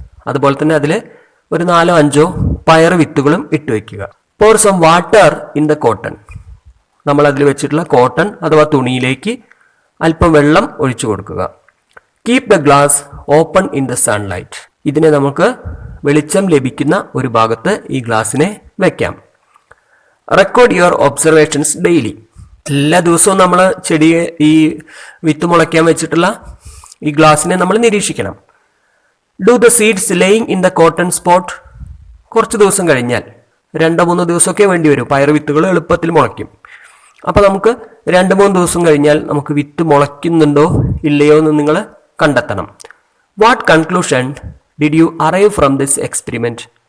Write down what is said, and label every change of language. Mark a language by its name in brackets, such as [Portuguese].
[Malayalam] അതുപോലെ തന്നെ അതിൽ ഒരു 4-5 പയർ വിത്തുകളും ഇട്ട് വെക്കുക. [English] Pour some water in the cotton. [Malayalam] നമ്മൾ അതിൽ വെച്ചിട്ടുള്ള കോട്ടൺ അഥവാ തുണിയിലേക്ക് അല്പം വെള്ളം ഒഴിച്ചു കൊടുക്കുക. [English] Keep the glass open in the sunlight. [Malayalam] ഇതിനെ നമുക്ക് വെളിച്ചം ലഭിക്കുന്ന ഒരു ഭാഗത്ത് ഈ ഗ്ലാസിനെ വെക്കാം. [English] Record your observations daily. [Malayalam] എല്ലാ ദിവസവും നമ്മൾ ചെടിയെ ഈ വിത്ത് മുളയ്ക്കാൻ വെച്ചിട്ടുള്ള ഈ ഗ്ലാസിനെ നമ്മൾ നിരീക്ഷിക്കണം. [English] Do the seeds laying in the cotton spot. [Malayalam] കുറച്ച് ദിവസം കഴിഞ്ഞാൽ 2-3 ദിവസമൊക്കെ വേണ്ടി വരും. പയർ വിത്തുകൾ എളുപ്പത്തിൽ മുളയ്ക്കും. അപ്പോൾ നമുക്ക് 2-3 ദിവസം കഴിഞ്ഞാൽ നമുക്ക് വിത്ത് മുളയ്ക്കുന്നുണ്ടോ ഇല്ലയോ എന്ന് നിങ്ങൾ കണ്ടെത്തണം. [English] What conclusion did you arrive from this experiment?